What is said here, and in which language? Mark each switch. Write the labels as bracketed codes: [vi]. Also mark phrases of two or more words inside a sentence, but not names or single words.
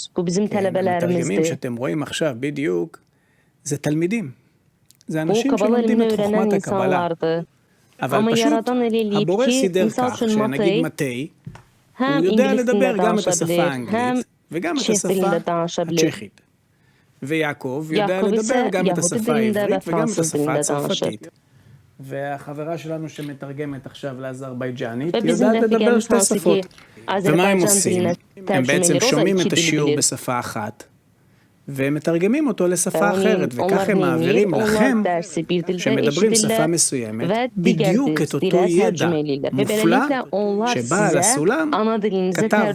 [az] Bu bizim tələbələrimizdir. Bu Kabala elmini öyrənən insanlardır. Amma yaradan elə eləyib ki, misal üçün Matey həm ingilis dilində danışa bilir, həm çex dilində danışa bilir. Yakov isə Yahudi dilində və fransız dilində danışır. [he] והחברה שלנו שמתרגמת עכשיו לאזרבייג'נית יודעת לדבר שתי שפות. ומה הם עושים? הם בעצם שומעים את השיעור בשפה אחת והם מתרגמים אותו לשפה אחרת, וכך הם מעבירים לכם שמדברים שפה מסוימת בדיוק את אותו ידע מופלא שבעל הסולם כתב.